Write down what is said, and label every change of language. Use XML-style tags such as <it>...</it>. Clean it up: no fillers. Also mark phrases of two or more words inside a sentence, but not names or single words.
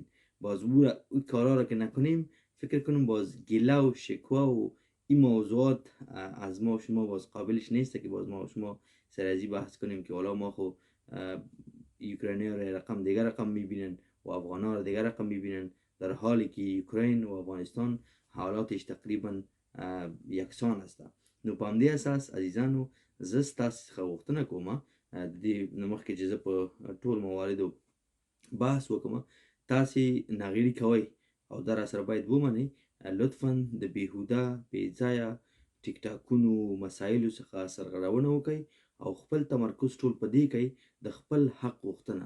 <fa>باز اون کارا را که نکنیم فکر کنم باز گله و شکوه و این موضوعات از ما شما باز قابلش نیست که باز ما شما سر ازی بحث کنیم که حالا ما خو یوکراینی ها را رقم دیگر رقم میبینن و افغان ها را دیگر رقم میبینن، در حالی که یوکراین و افغانستان حالاتش تقریبا یکسان است.</fa> <ps>نو په همدې اساس عزیزانو زه ستاسو څخه غوښتنه کوم د دې نه مخکې چې زه په ټول مواردو بحث وکړم تاسې ناغېړي کوئ او دا راسره باید ومنئ. لطفا د بیهوده بېځایه ټیک ټاکونو مسایلو څخه سرغړونه وکئ او خپل تمرکز ټول په دې کوئ د خپل حق غوښتنه.</ps>